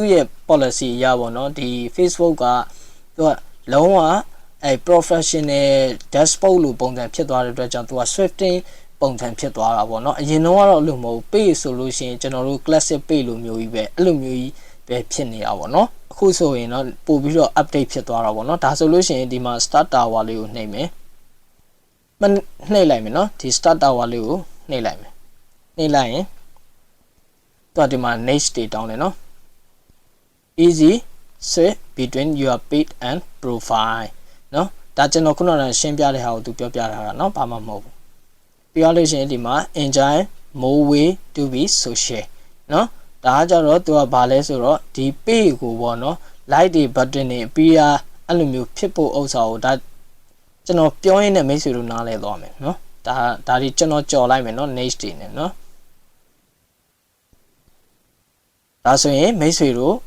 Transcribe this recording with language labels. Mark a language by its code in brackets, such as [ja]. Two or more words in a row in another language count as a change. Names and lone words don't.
[my] ရဲ့ policy အရပေါ့နော်ဒီ Facebook ကသူကလုံးဝ [en] professional dashboard [my] လို့ပုံစံဖြစ်သွားတဲ့အတွက်ကြောင့်သူက shifting ပုံစံဖြစ်သွားတာပေါ့နော်အရင်တော့ကတော့လို့မဟုတ် page ဆိုလို့ရှိရင်ကျွန်တော်တို့ [en] classic page [my] လိုမျိုး ကြီးပဲအဲ့လိုမျိုးကြီးပဲဖြစ်နေတာပေါ့နော်အခုဆိုရင်တော့ပို့ပြီးတော့ update ဖြစ်သွားတာပေါ့နော်ဒါဆိုလို့ရှိရင်ဒီမှာ [en] start tower [my] လေးကိုနှိပ်မယ်နှိ ပ်လိုက်မယ်နော်ဒီ [en] start tower [my] လေးကိုနှိပ်လိုက်မယ်နှိပ်လိုက်ရင်သူကဒီမှာ next တွေတောင်းတယ်နော် [en] easy switch between your page and profile [my] နော်ဒါကျွန်တော်ခုနကရှင်းပြတဲ့ဟာကိုသူပြောပြထားတာနော်ဘာမှမဟုတ်ဘူးပြောလို့ရှိရင်ဒီမှာ [en] enjoy more way to be social [my] နော်ဒါကကြတော့သူကဘာလဲဆိုတော့ဒီ page ကိုပေါ့နော် like တွေ button တွေပြီးအဲ့လိုမျိုးဖြစ်ဖို့ဥစ္စာကိုဒါကျွန်တော်ပြောရင်းနဲ့မိတ်ဆွေတို့နားလဲသွားမယ်နော်ဒါဒီကျွန်တော်ကြော်လိုက်မယ်နော် next တွေနဲ့နော်ဒါဆိုရင်မိတ်ဆွေတို့